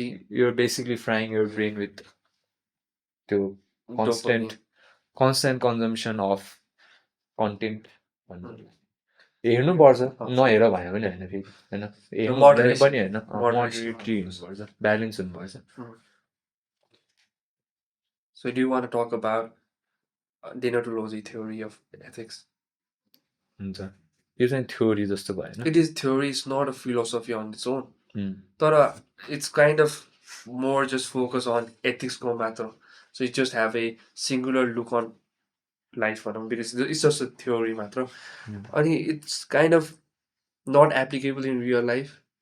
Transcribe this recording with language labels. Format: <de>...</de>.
<en>You're basically frying your brain with the constant consumption of content.</en> <ne>हेर्नुपर्छ नहेर भने पनि होइन फेरि होइन हेर्नु पनि होइन मोडरेटली हुनुपर्छ ब्यालेन्स हुनुपर्छ</ne> <en>So do you want to talk about Deontology theory of ethics?</en> <ne>हुन्छ यो चाहिँ theory जस्तो भएन</ne> <en>It is theory, it's not a philosophy on its own. तर it's kind of more just focus on ethics को मात्र. So you just have a singular look on life because it's just a theory मात्र. अनि it's kind of not applicable in real life.</en>